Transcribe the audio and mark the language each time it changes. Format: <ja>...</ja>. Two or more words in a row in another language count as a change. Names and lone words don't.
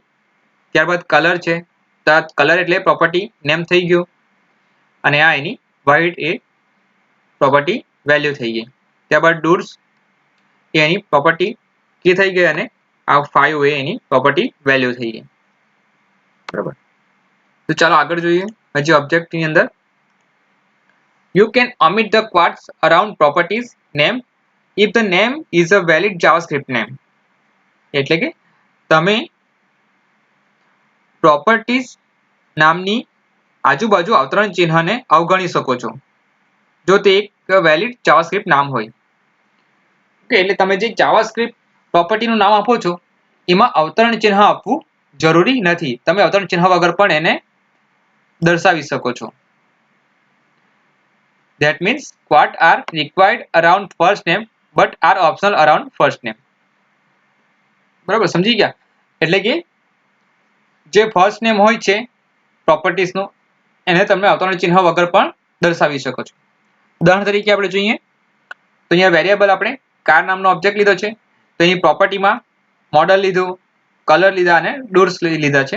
<gu>ત્યારબાદ કલર છે, તો આ કલર એટલે</gu> <en>property name</en> <gu>થઈ ગયું અને આ એની વ્હાઇટ એ</gu> <en>property value</en> <gu>થઈ ગઈ. ત્યારબાદ ડુર્સ એ એની</gu> <en>property key</en> <gu>થઈ ગઈ અને આ 5 એ એની</gu> <en>property value</en> <gu>થઈ ગઈ. બરાબર, તો ચાલો આગળ જોઈએ. હજી ઓબ્જેક્ટની અંદર</gu> <en>you can omit the quotes around properties name if the name is a valid javascript name.</en> <gu>એટલે કે તમે પ્રોપર્ટીઝ નામની આજુબાજુ અવતરણ ચિહ્નને અવગણી શકો છો જો તે એક</gu> <en>valid JavaScript</en> <gu>નામ હોય. એટલે તમે જે</gu> <en>JavaScript propertyનું</en> <gu>નામ આપો છો એમાં અવતરણ ચિહ્ન આપવું જરૂરી નથી, તમે અવતરણ ચિહ્ન વગર પણ એને દર્શાવી શકો છો.</gu> <en>That means quotes are required around first name but are optional around first name.</en> <gu>બરાબર, સમજી ગયા? એટલે કે જે</gu> <en>first name</en> <gu>હોય છે પ્રોપર્ટીઝનું એને તમે અવતરણ ચિહ્ન વગર પણ દર્શાવી શકો છો. ઉદાહરણ તરીકે આપણે જોઈએ તો અહીંયા વેરિયેબલ આપણે કાર નામનો ઓબ્જેક્ટ લીધો છે, તો એની પ્રોપર્ટીમાં મોડલ લીધું, કલર લીધા અને ડુર્સ લીધા છે.</gu>